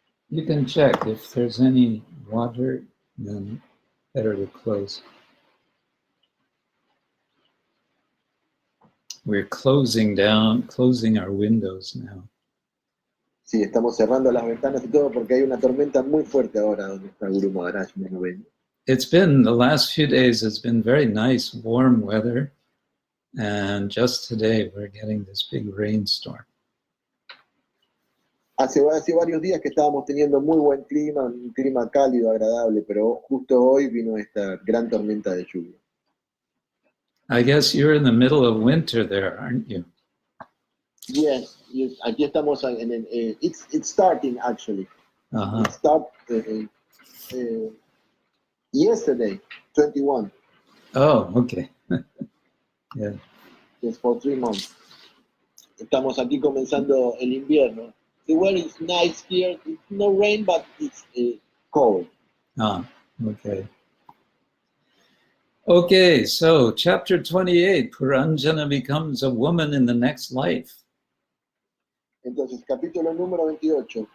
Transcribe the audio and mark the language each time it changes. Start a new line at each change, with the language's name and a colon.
English: You can check if there's any water, then better to close. We're closing our windows now.
Spanish: Sí, estamos cerrando las ventanas y todo porque hay una tormenta muy fuerte ahora donde está Guru Maharaj, me lo ven.
English: It's been, the last few days, it's been very nice, warm weather. And just today, we're getting this big rainstorm.
Spanish: Hace varios días que estábamos teniendo muy buen clima, un clima cálido, agradable, pero justo hoy vino esta gran tormenta de lluvia.
English: I guess you're in the middle of winter there, aren't you? Yes,
Spanish: aquí estamos
English: it's starting actually. Uh-huh. It started yesterday, 21. Oh, okay. Yeah. It's for 3 months.
Spanish: Estamos aquí comenzando el invierno.
English: The weather is nice here. It's no rain, but it's cold. Ah, okay. Okay, so chapter 28, Puranjana becomes a woman in the next life.
Spanish: Entonces, capítulo número 28.